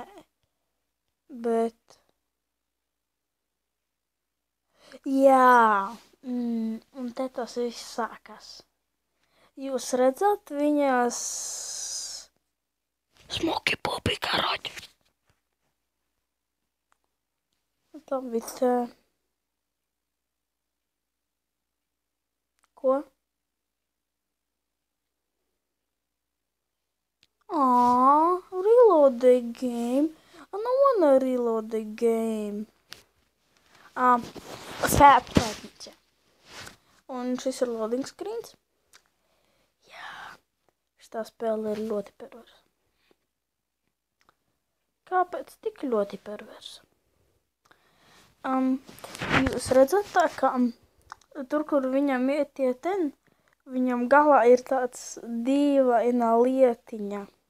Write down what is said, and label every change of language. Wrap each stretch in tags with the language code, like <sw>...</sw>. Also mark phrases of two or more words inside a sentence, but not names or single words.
<lv>Bet jā, un te tas viss sākas. Jūs redzat viņas</lv> <en>smoky puppy</en> <lv>karoķi. Tā bija ko?</lv> <en>Reload the game. I don't wanna reload the game. Fap Titans.</en> <lv>Un šis ir</lv> <en>loading screens.</en> <lv>Jā, šitā spēle ir ļoti perversa. Kāpēc tik ļoti perversa? Jūs redzat tā, ka tur, kur viņam iet tie ten, viņam galā ir tāds dīvaina lietiņa.</lv>